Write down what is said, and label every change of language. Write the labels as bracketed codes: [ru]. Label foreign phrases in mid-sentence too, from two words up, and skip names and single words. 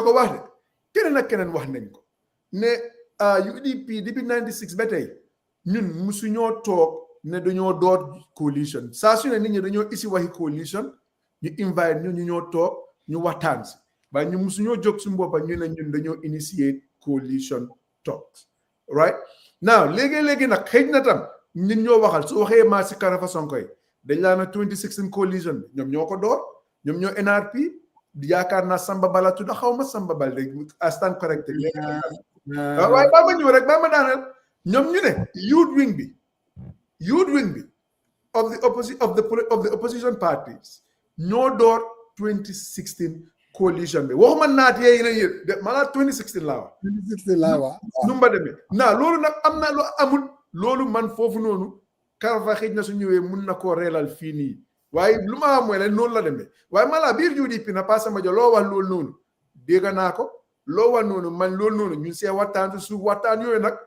[wo] ko wax de keneen ak keneen wax nañ ko ne UDP depuis 96 ba tey ñun musu ñoo toog ne dañoo door coalition saa su ne nit ñi dañoo isi waxi coalition ñu invite ñu ñoo toog ñu waxtaan si waaye ñu musu ñoo jóg suñu boppa ñu ne ñun dañoo [en] initiate coalition talks right now [wo] léegi nag xëj na tam ñun ñoo waxal su waxee maa si Halifa Sonko yi dañ laa na 2016 coalition bi ñoom ñoo ko door ñoom ñoo NRP yaakaar naa Samba Bala tudda xaw ma Samba Bal de [en] I stand corrected [wo] waaye baa ma ñëw rek baa ma daaneel ñoom ñu ne [en] youth wing [wo] bi [en] of the opposition parties [wo] ñoo door 2016 coalition bi waxuma naat yee na yéen de maanaam 2016 laa wax nu mba demee naa loolu nag am na lu amul loolu man foofu noonu Halifa xëj na su ñëwee mun na koo reelal fii nii waaye lu ma mooy la noonu la demee waaye mala biir UDP na Pa Samba Jah loo wax loolu noonu dégg naa ko loo wax noonu man loolu noonu ñun see waxtaan su waxtaan yooyu nag